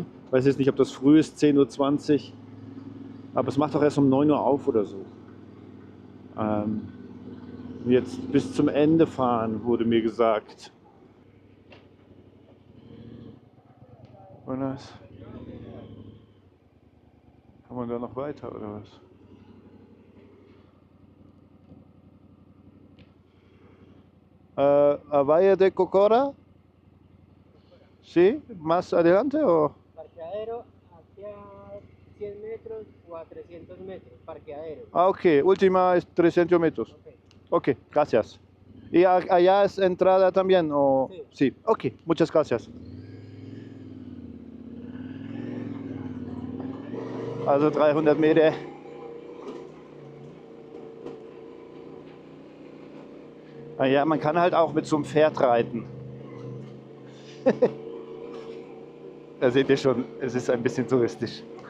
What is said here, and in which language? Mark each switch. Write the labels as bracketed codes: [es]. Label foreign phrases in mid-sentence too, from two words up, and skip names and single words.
[de] Ich weiß jetzt nicht, ob das früh ist, 10:20 Uhr, aber es macht doch erst um 9 Uhr auf oder so. Jetzt bis zum Ende fahren, wurde mir gesagt. Kann man da noch weiter oder was? [es] Valle de Cocora? Sí, más adelante o? Parqueadero hacia 100 metros o a 300 metros, parqueadero. Ok, última es 300 metros. Okay. Ok, gracias. ¿Y allá es entrada también? O? Sí. Sí, ok, muchas gracias. [de] Also 300 Meter. Ja, man kann halt auch mit so einem Pferd reiten. Da seht ihr schon, es ist ein bisschen touristisch.